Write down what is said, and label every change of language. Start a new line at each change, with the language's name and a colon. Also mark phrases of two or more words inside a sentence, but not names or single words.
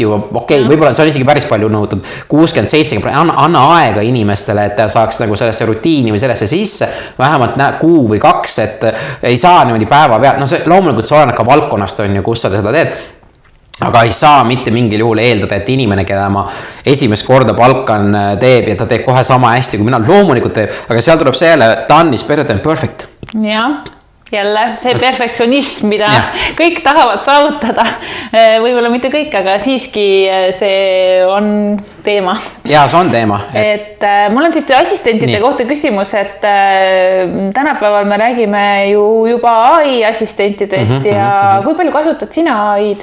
Estonian: juba, okei, võib-olla see on isegi päris palju nõutud, 60-70%, anna aega inimestele, et ta saaks nagu sellesse rutiini või sellesse sisse, vähemalt kuu või 2, et ei saa niimoodi päeva pealt, no see loomulikult see oleneb ka valdkonnast on ju, kus sa seda teed, aga ei saa mitte mingil juhul eeldada, et inimene, keda ma esimest korda palkan teeb ja ta teeb kohe sama hästi, kui mina loomulikult teeb, aga seal tuleb see jälle
English: done is better than perfect.
Estonian: Jah, jälle see perfektsionism, mida kõik tahavad saavutada, võib-olla mitte kõik, aga siiski see on teema. Ja, see on teema. Et mul on siit assistentide kohta küsimus, et tänapäeval me räägime ju juba AI assistentidest ja kui palju kasutad sina AI-d?